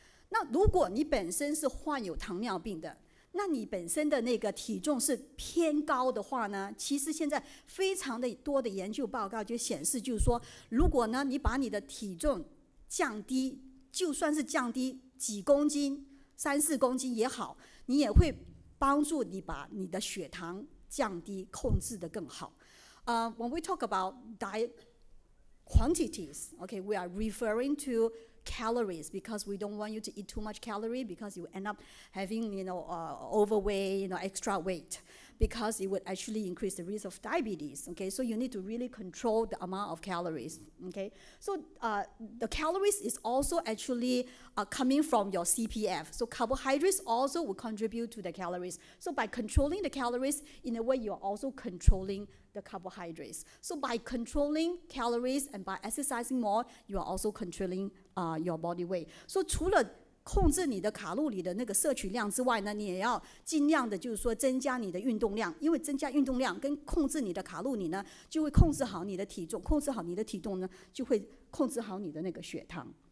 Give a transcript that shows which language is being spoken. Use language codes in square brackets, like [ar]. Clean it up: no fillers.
[zh] 那如果你本身是患有糖尿病的，那你本身的那个体重是偏高的话呢，其实现在非常的多的研究报告就显示，就是说，如果呢你把你的体重降低，就算是降低几公斤，3、4公斤也好，你也会帮助你把你的血糖降低，控制得更好。 [en] When we talk about diet quantities, okay, we are referring to calories, because we don't want you to eat too much calorie, because you end up having, overweight, extra weight, because it would actually increase the risk of diabetes. Okay, so you need to really control the amount of calories. Okay, so the calories is also actually coming from your CPF. So carbohydrates also will contribute to the calories. So by controlling the calories, in a way, you are also controlling the carbohydrates. So by controlling calories and by exercising more, you are also controlling your body weight. [zh] So 除了控制你的卡路里的那个摄取量之外呢，你也要尽量的就是说增加你的运动量，因为增加运动量跟控制你的卡路里呢，就会控制好你的体重，控制好你的体重呢，就会控制好你的那个血糖。